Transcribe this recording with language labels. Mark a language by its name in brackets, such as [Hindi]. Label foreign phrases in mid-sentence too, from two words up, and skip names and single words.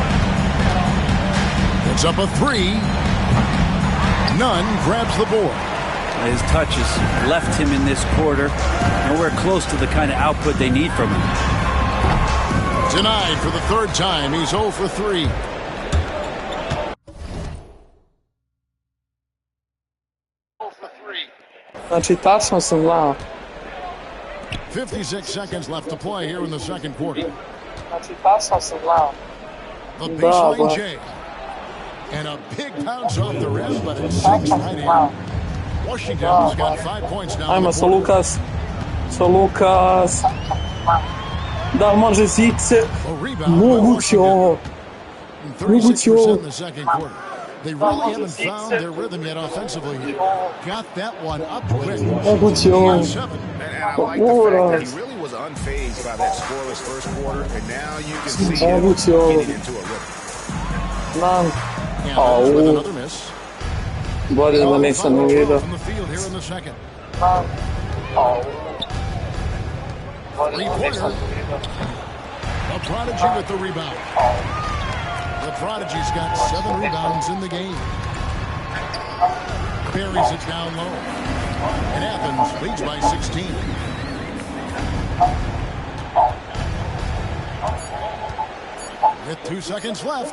[English] It's up a 3. Nunn grabs the board. His touch has left him in this quarter. Nowhere close to the kind of output they need from him. Denied for the 3rd time. He's 0 for 3. [Serbian] Znači, tačno sam znao. [English] 56 seconds left to play here in the second quarter. [Serbian] Znači, tačno sam znao. [English] The baseline J. And a big bounce off the rim, but it sinks right in. Washington's got 5 points now. [Serbian] Ajmo sa Lukas. Sa Lukas. Da, može Zice. Moguće ovo. Moguće ovo. [English] They really haven't found their rhythm yet offensively. Got that one up quick. [Serbian] Moguće ovo. [English] And I like the fact that he really was unfazed by that scoreless first quarter, and now you can see him getting into a rhythm. [Serbian] Znam. Au. Bolje da nisam ni vidio. Au. Bolje da nisam ni vidio. [English] A prodigy with the rebound. The prodigy's got 7 rebounds in the game. Buries it down low. And Athens leads by 16. With 2 seconds left.